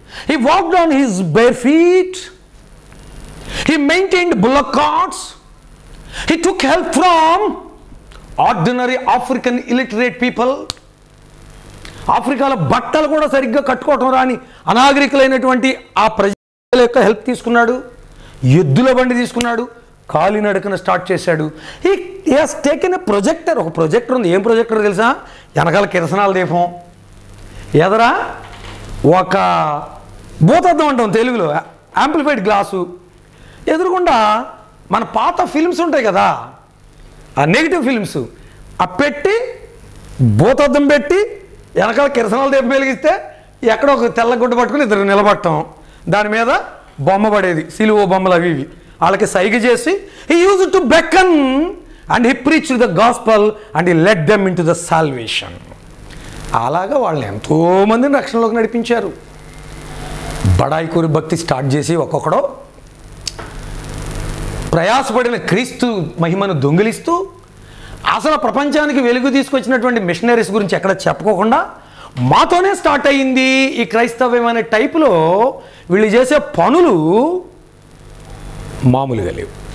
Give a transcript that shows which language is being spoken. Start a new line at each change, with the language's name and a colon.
English: He walked on his bare feet. He maintained bullock carts. He took help from ordinary African illiterate people.
Telugu: ఆఫ్రికాలో బట్టలు కూడా సరిగ్గా కట్టుకోవటం రాని అనాగరికులైనటువంటి ఆ ప్రజల యొక్క హెల్ప్ తీసుకున్నాడు. ఎద్దుల బండి తీసుకున్నాడు, కాలినడకన స్టార్ట్ చేశాడు.
English: He has taken a projector.
Telugu: ఒక ప్రొజెక్టర్ ఉంది. ఏం ప్రొజెక్టర్ తెలుసా? వెనకాల కిరసనాల దీపం, ఎదరా ఒక భూతద్దం అంటాం తెలుగులో, యాంప్లిఫైడ్ గ్లాసు, ఎదురుగుండా మన పాత ఫిల్మ్స్ ఉంటాయి కదా, ఆ నెగిటివ్ ఫిల్మ్స్, ఆ పెట్టి భూతద్దం పెట్టి వెనకాల కిరసనాల దీపం వెలిగిస్తే ఎక్కడో ఒక తెల్ల గుడ్డ పట్టుకుని ఇద్దరు నిలబడటం, దాని మీద బొమ్మ పడేది, సిలువ బొమ్మలు అవి ఇవి. వాళ్ళకి సైగ చేసి
English: he used to beckon and he preached the gospel and he led them into the salvation.
Telugu: అలాగా వాళ్ళని ఎంతోమందిని రక్షణలోకి నడిపించారు. బడాయికూరి భక్తి స్టార్ట్ చేసి ఒక్కొక్కడో ప్రయాసపడిన క్రీస్తు మహిమను దొంగిలిస్తూ అసలు ప్రపంచానికి వెలుగు తీసుకొచ్చినటువంటి మిషనరీస్ గురించి ఎక్కడ చెప్పుకోకుండా మాతోనే స్టార్ట్ అయ్యింది ఈ క్రైస్తవ్యం అనే టైపులో వీళ్ళు చేసే పనులు మామూలుగా లేవు.